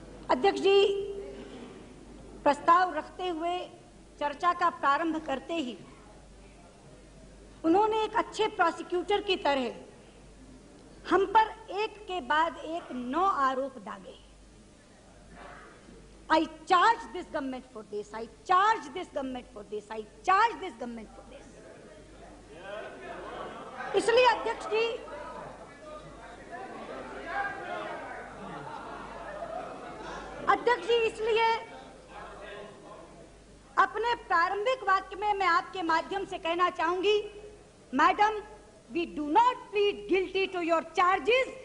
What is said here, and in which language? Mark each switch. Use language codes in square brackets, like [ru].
[hi] अध्यक्ष जी, प्रस्ताव रखते हुए चर्चा का प्रारंभ करते ही उन्होंने एक अच्छे प्रोसिक्यूटर की तरह हम पर एक के बाद एक 9 आरोप दागे। [en] I charge this government for this, I charge this government for this, I charge this government for this। [hi] इसलिए अध्यक्ष जी, इसलिए अपने प्रारंभिक वाक्य में मैं आपके माध्यम से कहना चाहूंगी, madam, [en] We do not plead guilty to your charges.